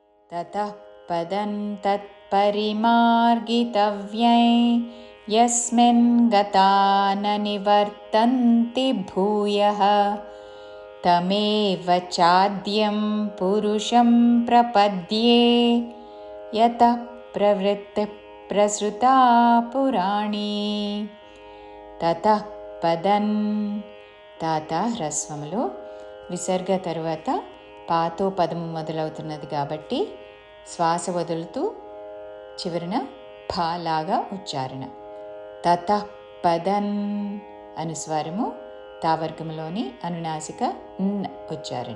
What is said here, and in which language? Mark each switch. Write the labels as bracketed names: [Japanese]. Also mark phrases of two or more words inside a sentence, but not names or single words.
[Sanskrit] ततः पदं तत्परिमार्गितव्यै यस्मिन् गता न निवर्तन्ति भूयः तमेव चाद्यं पुरुषं प्रपद्ये यतः प्रवृत्तिः प्रसृता पुराणी। ततः పదన్ [Telugu] తాత హ్రస్వములో విసర్గ తరువాత పాతో పదము మొదలవుతున్నది కాబట్టి శ్వాస వదులుతూ చివరిన ఫా లాగా ఉచ్చారణ. [Sanskrit] తతః పదన్ [Telugu] అనుస్వారము తావర్గంలోని అనునాసిక న్ ఉచ్చారణ.